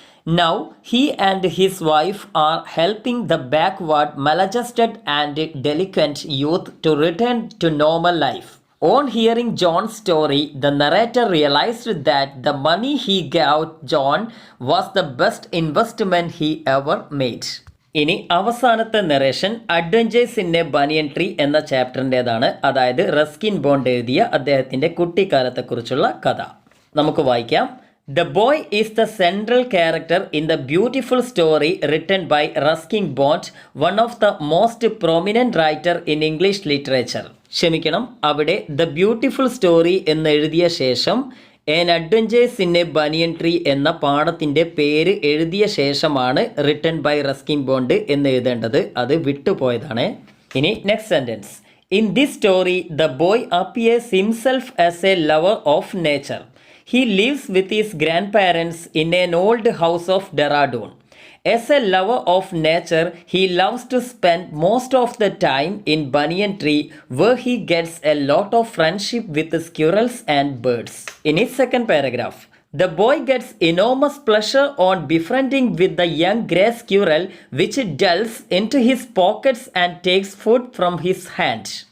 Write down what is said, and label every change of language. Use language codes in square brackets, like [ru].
[en] Now he and his wife are helping the backward, maladjusted and delinquent youth to return to normal life. On hearing John's story, the narrator realized that the money he gave John was the best investment he ever made. [ml] ഇനി അവസാനത്തെ narration adventures in A banian tree എന്ന ചാപ്റ്ററിൻ്റെതാണ്. അതായത് Ruskin bond എഴുതിയ അദ്ദേഹത്തിൻ്റെ കുട്ടിക്കാലത്തെക്കുറിച്ചുള്ള കഥ. നമുക്ക് വായിക്കാം. [en] The boy is the central character in the beautiful story written by Ruskin Bond, one of the most prominent writer in English literature. [ml] ക്ഷമിക്കണം, അവിടെ the beautiful story എന്ന് എഴുതിയ ശേഷം N adventures in A banian tree എന്ന പാഠത്തിൻ്റെ പേര് എഴുതിയ ശേഷമാണ് റിട്ടൺ ബൈ റസ്കിൻ ബോണ്ട് എന്ന് എഴുതേണ്ടത്. അത് വിട്ടുപോയതാണ്. ഇനി next sentence. [en] In this story the boy appears himself as a lover of nature. He lives with his grandparents in an old house of Dehradun. As a lover of nature, he loves to spend most of the time in Banyan Tree, where he gets a lot of friendship with the squirrels and birds. In his second paragraph, the boy gets enormous pleasure on befriending with the young grey squirrel, which delves into his pockets and takes food from his hand.